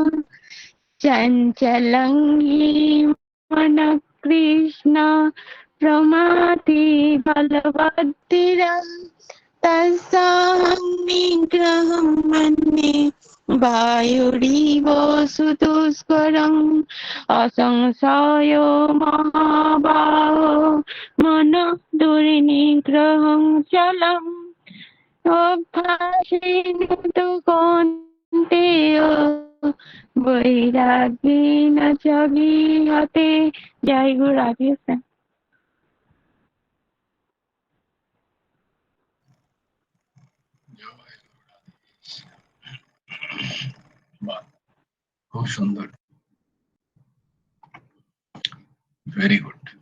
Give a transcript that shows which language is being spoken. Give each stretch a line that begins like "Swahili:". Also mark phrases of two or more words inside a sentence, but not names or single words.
Sanskrit: चञ्चलं हि मनः कृष्ण प्रमाथि बलवद्धिरं तस्साहं निग्रहं मन्ये वायुरिव सुदुष्करम् असंशयो महाबाहो मनः दुर्निग्रहं चलम् अभ्यासेन तु कौन्तेय वैराग्येन च गीयते। जय गुरु राधे श्याम।
Bangla: বাহ, খুব সুন্দর,
English: very good.